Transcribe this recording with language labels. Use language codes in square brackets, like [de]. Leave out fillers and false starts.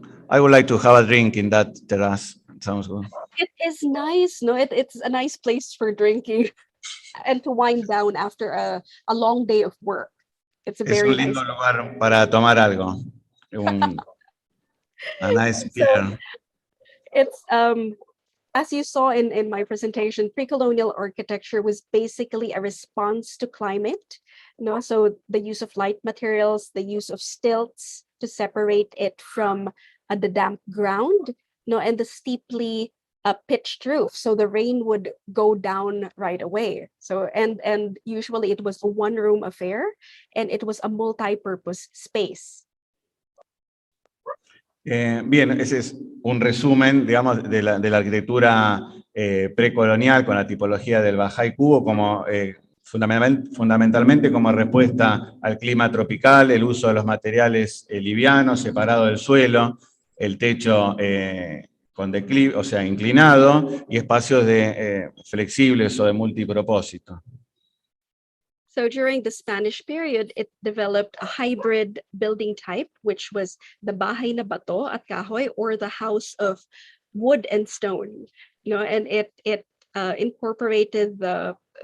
[en] I would like to have a drink in that terrace. Sounds good. It is nice. It's a nice place for drinking and to wind down after a long day of work. It's a very nice. [es] Es un lindo lugar para tomar algo. [en] A nice beer. It's as you saw in my presentation, pre-colonial architecture was basically a response to climate. So the use of light materials, the use of stilts to separate it from the damp ground, and the steeply pitched roof, so the rain would go down right away. So and usually it was a one-room affair, and it was a multi-purpose space. [es] Bien, ese es un resumen, digamos, de la arquitectura precolonial con la tipología del Bajay Cubo como fundamentalmente como respuesta al clima tropical, el uso de los materiales livianos, separado del suelo, el techo con declive, o sea, inclinado, y espacios flexibles o de multipropósito. [en] So during the Spanish period, it developed a hybrid building type, which was the bahay na bato at kahoy, or the house of wood and stone. And it incorporated the